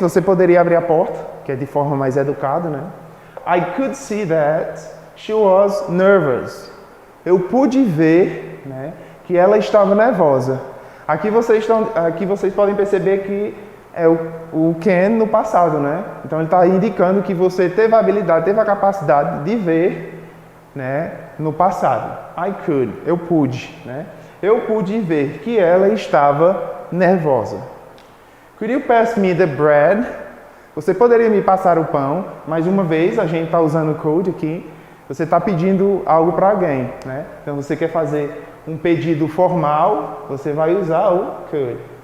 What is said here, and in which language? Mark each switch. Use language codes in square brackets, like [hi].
[pt] Você poderia abrir a porta, que é de forma mais educada, né? [en] I could see that she was nervous. [pt] Eu pude ver, né, que ela estava nervosa. Aqui vocês podem perceber que é o can no passado, né? Então ele está indicando que você teve a habilidade, teve a capacidade de ver, né, no passado. [en] I could, [pt] eu pude, né? Eu pude ver que ela estava nervosa. [en] Could you pass me the bread? [pt] Você poderia me passar o pão? Mais uma vez, a gente está usando o could aqui. Você está pedindo algo para alguém, né? Então, você quer fazer um pedido formal, você vai usar o could.